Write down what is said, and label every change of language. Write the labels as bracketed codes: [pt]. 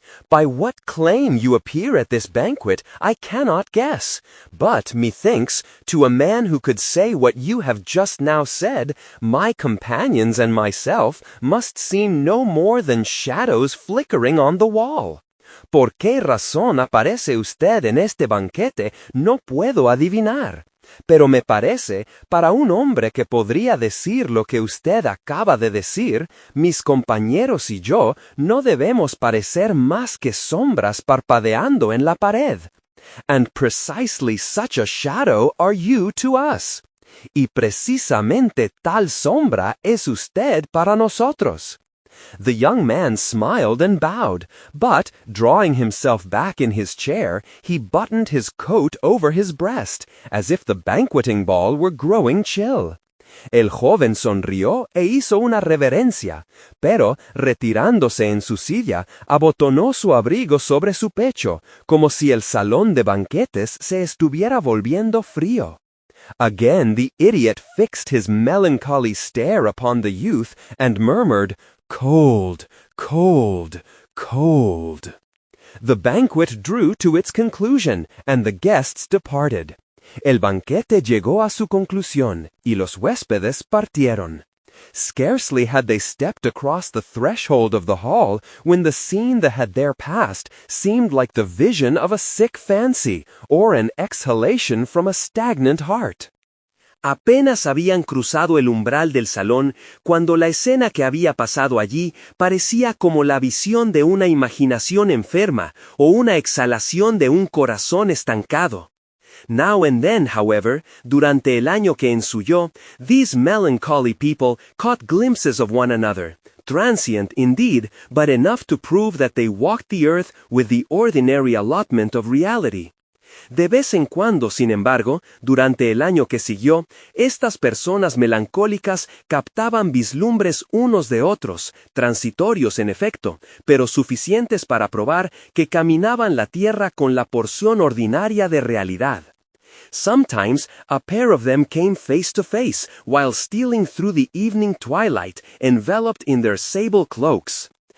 [en] By what claim you appear at this banquet, I cannot guess, but, methinks, to a man who could say what you have just now said, my companions and myself must seem no more than shadows flickering on the wall. [es] ¿Por qué razón aparece usted en este banquete? No puedo adivinar. Pero me parece, para un hombre que podría decir lo que usted acaba de decir, mis compañeros y yo no debemos parecer más que sombras parpadeando en la pared. [en] And precisely such a shadow are you to us. [es] Y precisamente tal sombra es usted para nosotros. [en] The young man smiled and bowed, but, drawing himself back in his chair, he buttoned his coat over his breast, as if the banqueting ball were growing chill. [es] El joven sonrió e hizo una reverencia, pero, retirándose en su silla, abotonó su abrigo sobre su pecho, como si el salón de banquetes se estuviera volviendo frío. [en] Again the idiot fixed his melancholy stare upon the youth and murmured, "Cold, cold, cold." The banquet drew to its conclusion, and the guests departed. [es] El banquete llegó a su conclusión, y los huéspedes partieron. [en] Scarcely had they stepped across the threshold of the hall when the scene that had there passed seemed like the vision of a sick fancy, or an exhalation from a stagnant heart. [es] Apenas habían cruzado el umbral del salón cuando la escena que había pasado allí parecía como la visión de una imaginación enferma o una exhalación de un corazón estancado. [en] Now and then, however, [es] durante el año que ensuyó, [en] these melancholy people caught glimpses of one another, transient indeed, but enough to prove that they walked the earth with the ordinary allotment of reality. [es] De vez en cuando, sin embargo, durante el año que siguió, estas personas melancólicas captaban vislumbres unos de otros, transitorios en efecto, pero suficientes para probar que caminaban la tierra con la porción ordinaria de realidad. [en] Sometimes a pair of them came face to face while stealing through the evening twilight, enveloped in their sable cloaks.